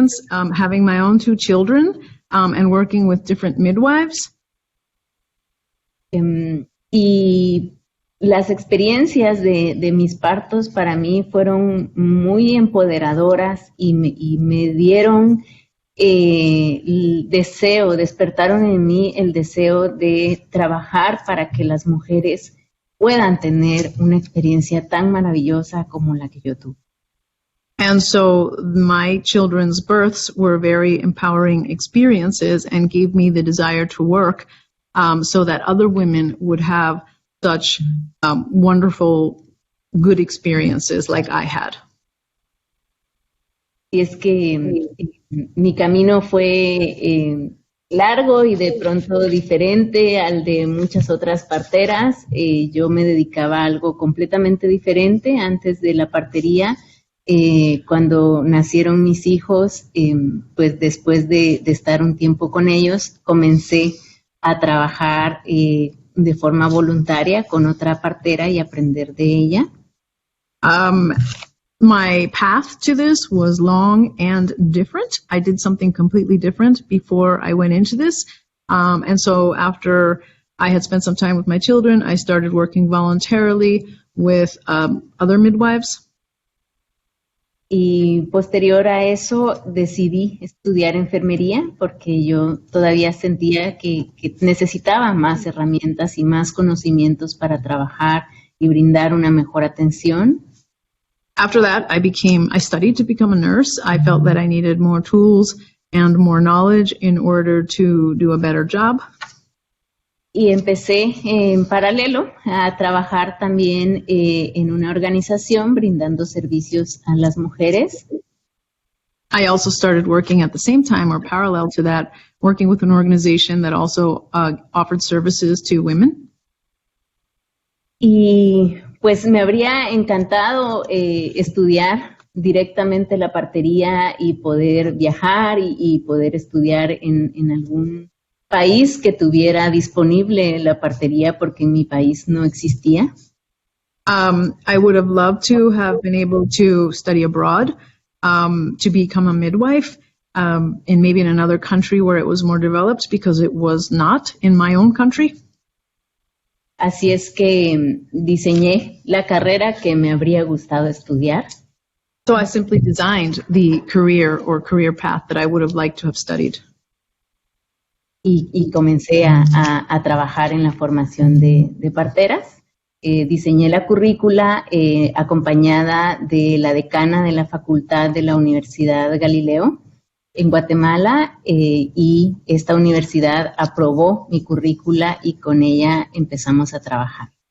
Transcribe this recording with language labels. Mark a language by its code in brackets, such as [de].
[en] Having my own 2 children and working with different midwives. [es] Y las experiencias de mis partos para mí fueron muy empoderadoras y me dieron el deseo, despertaron en mí el deseo de trabajar para que las mujeres puedan tener una experiencia tan maravillosa como la que yo tuve. [en] And so my children's births were very empowering experiences and gave me the desire to work so that other women would have such wonderful, good experiences like I had. [es] Y es que mi camino fue largo y de pronto diferente al de muchas otras parteras. Yo me dedicaba a algo completamente diferente antes de la partería. Cuando nacieron mis hijos, pues después de estar un tiempo con ellos, comencé a trabajar de forma voluntaria con otra partera y aprender de ella. [en] My path to this was long and different. I did something completely different before I went into this. And so after I had spent some time with my children, I started working voluntarily with other midwives. [es] Y posterior a eso decidí estudiar enfermería porque yo todavía sentía que necesitaba más herramientas y más conocimientos para trabajar y brindar una mejor atención. [en] After that, I studied to become a nurse. I felt that I needed more tools and more knowledge in order to do a better job. [es] Y empecé en paralelo a trabajar también en una organización brindando servicios a las mujeres. [en] I also started working at the same time or parallel to that, working with an organization that also offered services to women. [es] Y pues me habría encantado estudiar directamente la partería y poder viajar y poder estudiar en algún país que tuviera disponible la partería porque en mi país no existía. [en] I would have loved to have been able to study abroad, to become a midwife, and maybe in another country where it was more developed because it was not in my own country. [es] Así es que diseñé la carrera que me habría gustado estudiar. [en] So I simply designed the career or career path that I would have liked to have studied. [es] Y comencé a trabajar en la formación de parteras. Diseñé la currícula acompañada de la decana de la Facultad de la Universidad Galileo en Guatemala y esta universidad aprobó mi currícula y con ella empezamos a trabajar.